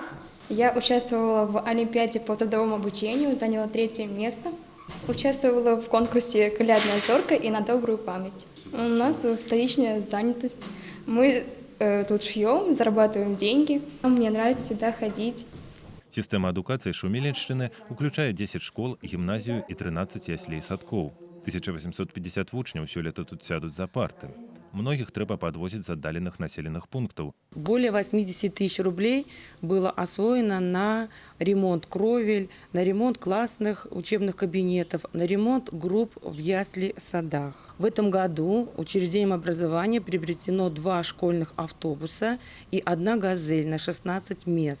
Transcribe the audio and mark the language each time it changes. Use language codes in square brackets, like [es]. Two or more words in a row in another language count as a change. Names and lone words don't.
[ru] Я участвовала в олимпиаде по трудовому обучению, заняла 3-е место. Участвовала в конкурсе «Колядная зорка» и «На добрую память». У нас вторичная занятость. Мы тут шьем, зарабатываем деньги. Мне нравится сюда ходить. [be] Система адукацыі Шуміліншчыны уключае 10 школ, гімназію і 13 яслей садкоў. 1850 вучняў сёлета тут сядуць за парты. [ru] Многих трэба подвозить з отдаленных населенных пунктов. Более 80 тысяч рублей было освоено на ремонт кровель, на ремонт классных учебных кабинетов, на ремонт групп в ясли-садах. В этом году учреждением образования приобретено 2 школьных автобуса и 1 газель на 16 мест.